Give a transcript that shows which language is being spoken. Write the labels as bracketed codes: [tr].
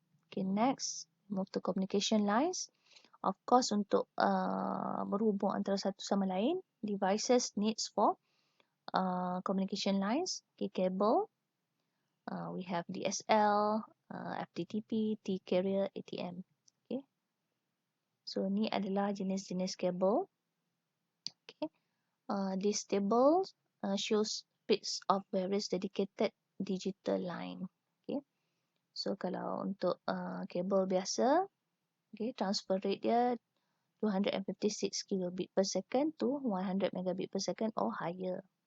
[en] Okay, next move to communication lines. Of course, [ms] untuk berhubung antara satu sama lain, [en] devices needs for communication lines. Okay, cable. We have DSL, FTTP, T-carrier, ATM. Okay. [ms] So ni adalah jenis-jenis kabel. Okay. [en] This table shows speeds of various dedicated digital line. Okay. [ms] So kalau untuk kabel biasa, [en] okay, transfer rate dia 256 kilobit per second to 100 megabit per second or higher.